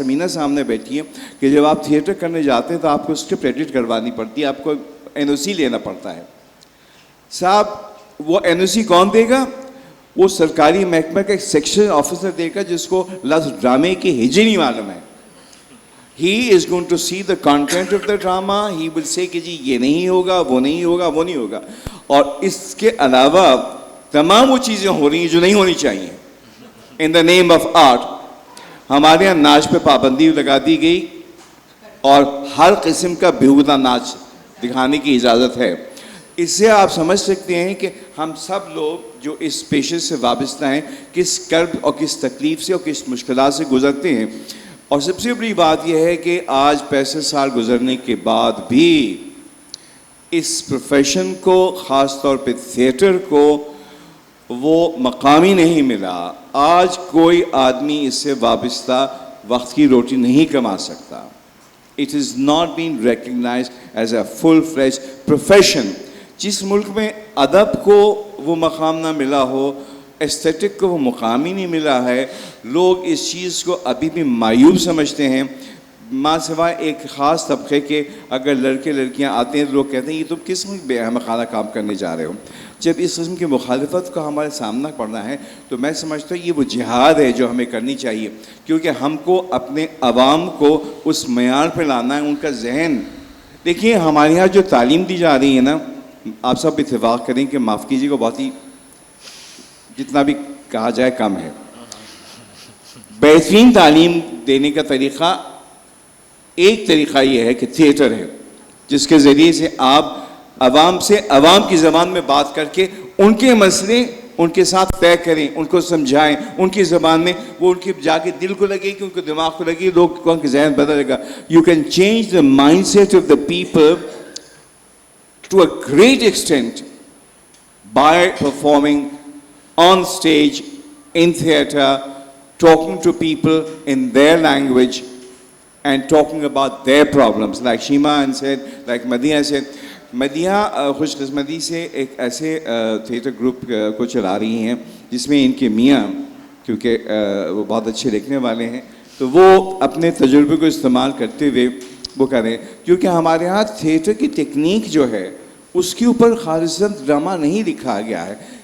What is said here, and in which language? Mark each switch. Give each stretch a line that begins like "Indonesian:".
Urdu: سمینہ سامنے بیٹھی ہے کہ جب آپ تھیٹر کرنے جاتے ہیں تو آپ کو اسکرپٹ ایڈٹ کروانی پڑتی ہے, آپ کو NOC لینا پڑتا ہے. صاحب وہ NOC کون دے گا؟ وہ سرکاری محکمہ کا ایک سیکشن آفیسر دے گا جس کو لفظ ڈرامے کی ہجے نہیں معلوم ہے.
English: He is going to see the content of the drama. He will say
Urdu: کہ جی یہ نہیں ہوگا, وہ نہیں ہوگا, وہ نہیں ہوگا. اور اس کے علاوہ تمام وہ چیزیں ہو رہی ہیں جو نہیں ہونی چاہیے.
English: In the name of art,
Urdu: ہمارے یہاں ناچ پہ پابندی لگا دی گئی اور ہر قسم کا بیہودہ ناچ دکھانے کی اجازت ہے. اس سے آپ سمجھ سکتے ہیں کہ ہم سب لوگ جو اس پیشے سے وابستہ ہیں کس کرب اور کس تکلیف سے اور کس مشکلات سے گزرتے ہیں. اور سب سے بڑی بات یہ ہے کہ آج 65 سال گزرنے کے بعد بھی اس پروفیشن کو, خاص طور پہ تھیٹر کو, وہ مقامی نہیں ملا. آج کوئی آدمی اس سے وابستہ وقت کی روٹی نہیں کما سکتا.
English: It is not being recognized as a full-fledged profession.
Urdu: جس ملک میں ادب کو وہ مقام نہ ملا ہو, ایسٹیٹک کو وہ مقام ہی نہیں ملا ہے, لوگ اس چیز کو ابھی بھی معیوب سمجھتے ہیں. ماں سوائے ایک خاص طبقے کے اگر لڑکے لڑکیاں آتے ہیں تو لوگ کہتے ہیں یہ تم کس میں بے احمقانہ کام کرنے جا رہے ہو. جب اس قسم کی مخالفت کا ہمارے سامنا پڑنا ہے تو میں سمجھتا ہوں یہ وہ جہاد ہے جو ہمیں کرنی چاہیے, کیونکہ ہم کو اپنے عوام کو اس معیار پہ لانا ہے. ان کا ذہن دیکھیے, ہمارے یہاں جو تعلیم دی جا رہی ہے نا, آپ سب اتفاق کریں کہ معاف کیجیے کو بہت ہی جتنا بھی کہا جائے کم ہے. بہترین تعلیم دینے کا طریقہ ایک طریقہ یہ ہے کہ تھیٹر ہے, جس کے ذریعے سے آپ عوام سے عوام کی زبان میں بات کر کے ان کے مسئلے ان کے ساتھ طے کریں, ان کو سمجھائیں ان کی زبان میں, وہ ان کی جا کے دل کو لگے کہ ان کے دماغ کو لگے, لوگوں کے ذہن بدلے گا.
English: You can change the mindset of the people to a great extent by performing on stage, in theatre, talking to people in their language and talking about their problems. Like Shima said, like Madhya said,
Urdu: Madiha خوش قسمتی سے ایک ایسے theatre group کو چلا رہی ہیں جس میں ان کے میاں کیونکہ وہ بہت اچھے لکھنے والے ہیں تو وہ اپنے تجربے کو استعمال کرتے ہوئے وہ کریں کیونکہ ہمارے ہاں تھیٹر کی ٹیکنیک جو ہے اس کے اوپر خالصاً ڈرامہ نہیں لکھا گیا ہے.